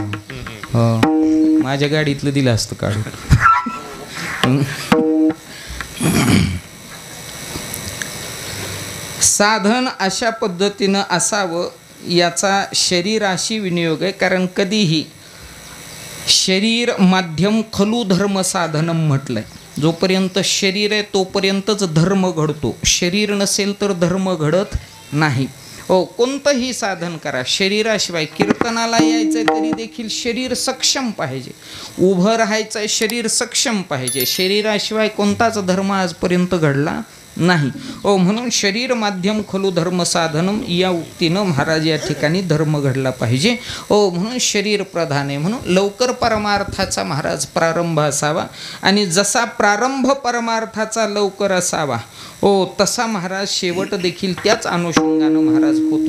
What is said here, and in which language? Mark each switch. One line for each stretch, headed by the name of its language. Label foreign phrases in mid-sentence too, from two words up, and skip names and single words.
Marathi: हो, माझ्या गाडीतलं दिलं असतं काढून. साधन अशा पद्धतीनं असावं याचा शरीराशी विनियोग आहे. कारण कधीही
Sanskrit: शरीर माध्यम खलु धर्म साधनम
Marathi: म्हटलंय. जोपर्यंत शरीर आहे तोपर्यंतच धर्म घडतो. शरीर नसेल तर धर्म घडत नाही. हो, कोणतंही साधन करा, शरीराशिवाय. कीर्तनाला यायचंय तरी देखील शरीर सक्षम पाहिजे. उभं राहायचंय, शरीर सक्षम पाहिजे. शरीराशिवाय कोणताच धर्म आजपर्यंत घडला नाही. ओ, म्हणून
Sanskrit: शरीर माध्यम खलु धर्म साधनम
Marathi: या उक्तीनं महाराज या ठिकाणी धर्म घडला पाहिजे. ओ, म्हणून शरीर प्रधान आहे. म्हणून लवकर परमार्थाचा महाराज प्रारंभ असावा, आणि जसा प्रारंभ परमार्थाचा लवकर असावा, ओ, तसा महाराज शेवट देखील त्याच अनुषंगानं महाराज होतो.